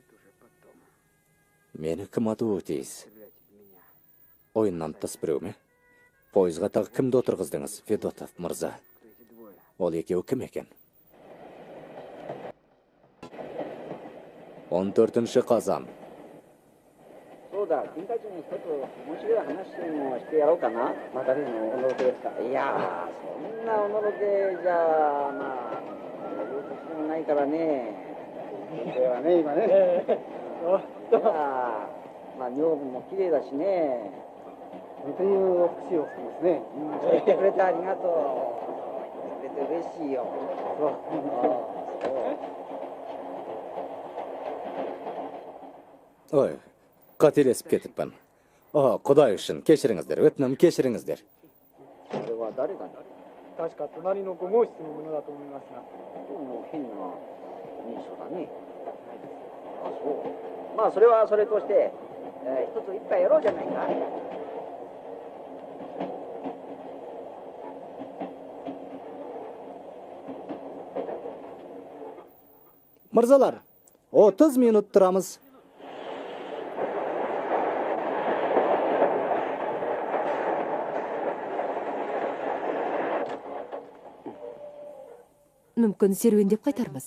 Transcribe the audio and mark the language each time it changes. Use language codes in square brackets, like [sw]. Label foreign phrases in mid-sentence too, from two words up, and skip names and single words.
[kk] Мені кім атуы тиіс? Ойыннан тыс біреу ме? Пойызға тағы кімді отырғыздыңыз, Федотов мырза? Ол екеуі кім екен? 14 қазан. [ja] そうだ、君たちに一つ面白い話もしてやろうかな。またね、おのろけですか。いやー、そんなおのろけじゃあ、まあ、言うとしてもないからね。ではね、今ね。いやまあ、女房も綺麗だしね。という口をしてですね。言ってくれてありがとう。言ってくれて嬉しいよ。そう。 [kk] Ой, қателесіп кетіппін. Құдай үшін, кешіріңіздер, өтінім кешіріңіздер. [ja] それは誰が確か隣の5号室のものだと思いますが。もう変な認証だね。あ、そう。まあそれはそれとして、一つ一杯やろうじゃないか。 [kk] Мырзалар, 30 минут тұрамыз. Мүмкін серуендеп қайтармыз.